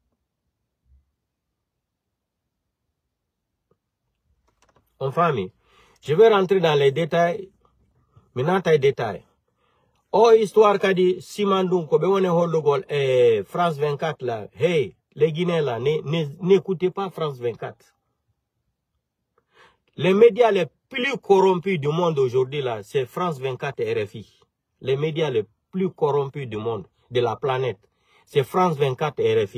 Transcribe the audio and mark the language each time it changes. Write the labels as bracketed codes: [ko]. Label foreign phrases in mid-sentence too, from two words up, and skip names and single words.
[fr] En famille, Je vais rentrer dans les détails. Maintenant, les détails. Oh, histoire qu'a dit Simandou, [ff] ko be wone hollugol [fr] France 24 là. Hey, les Guinéens là, n'écoutez pas France 24. Les médias les plus corrompus du monde aujourd'hui là, c'est France 24 et RFI. Les médias les plus corrompus du monde, de la planète, c'est France 24 et RFI.